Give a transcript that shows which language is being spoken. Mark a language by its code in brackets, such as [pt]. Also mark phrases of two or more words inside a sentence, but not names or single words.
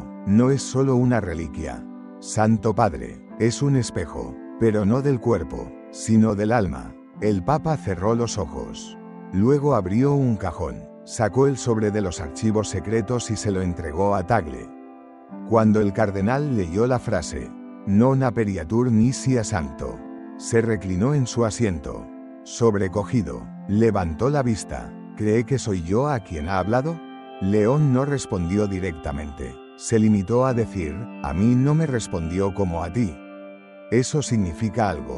[es] No es solo una reliquia, Santo Padre, es un espejo, pero no del cuerpo, sino del alma. El Papa cerró los ojos. Luego abrió un cajón, sacó el sobre de los archivos secretos y se lo entregó a Tagle. Cuando el cardenal leyó la frase, [la] non aperiatur nisi a sancto, [es] se reclinó en su asiento. Sobrecogido, levantó la vista. ¿Cree que soy yo a quien ha hablado? León no respondió directamente. Se limitó a decir: a mí no me respondió como a ti. Eso significa algo.